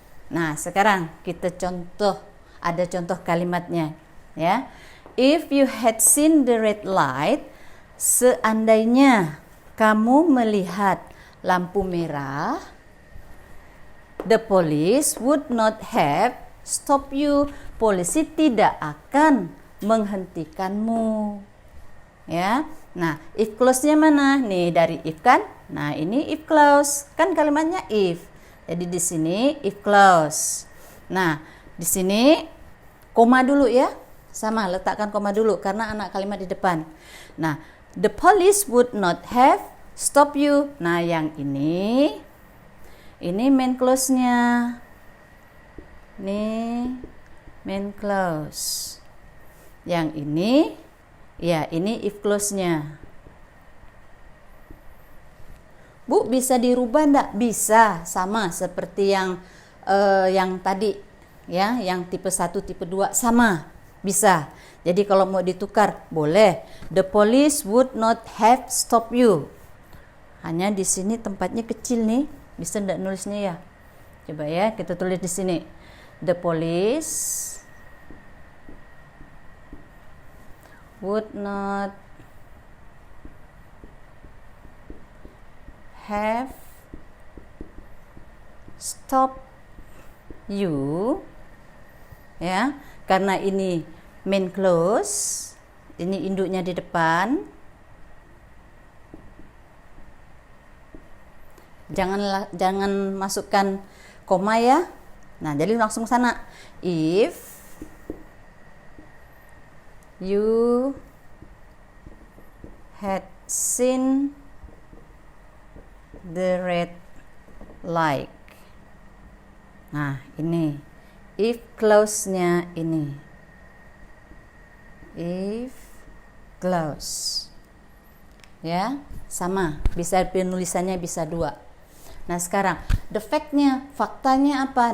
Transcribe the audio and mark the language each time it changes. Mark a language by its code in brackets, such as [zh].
[id] Nah, sekarang kita ada contoh kalimatnya, ya. [en] If you had seen the red light, [id] seandainya kamu melihat lampu merah, [en] the police would not have stopped you. [id] Polisi tidak akan menghentikanmu. Ya. Nah, if clause-nya mana? Nih dari if kan? Nah, ini if clause. Kan kalimatnya if. Jadi di sini if clause. Nah, di sini koma dulu ya. Sama, letakkan koma dulu karena anak kalimat di depan. [en] Nah, the police would not have stopped you. [id] Nah, yang ini main clause-nya. Nih main clause. Yang ini, ya ini if clause-nya. Bu, bisa dirubah enggak? Bisa, sama seperti yang tadi, ya, yang tipe 1, tipe 2 sama, bisa. Jadi kalau mau ditukar boleh. [en] The police would not have stopped you. [id] Hanya di sini tempatnya kecil nih, bisa enggak nulisnya ya? Coba ya, kita tulis di sini. [en] The police would not have stop you, [id] ya, karena ini main clause, ini induknya di depan. Jangan masukkan koma ya. Nah, jadi langsung sana. [en] If you had seen the red light. [id] Nah, ini if clause-nya ini. If clause. Ya, sama. Bisa penulisannya bisa 2. Nah, sekarang the fact-nya, faktanya apa?